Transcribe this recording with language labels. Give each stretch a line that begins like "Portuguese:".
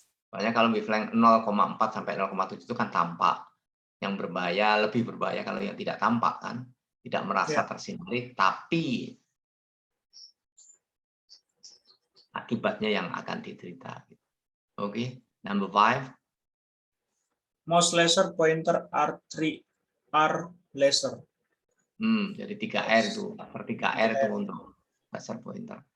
Indonesian: Soalnya kalau wavelength 0,4 sampai 0,7 itu kan tampak. Yang berbahaya, lebih berbahaya kalau yang tidak tampak kan. Tidak merasa tersinari, tapi akibatnya yang akan diderita.
English: Oke, number 5. Most laser pointer are 3R laser.
Indonesian: Jadi 3R itu, laser 3R itu untuk laser pointer.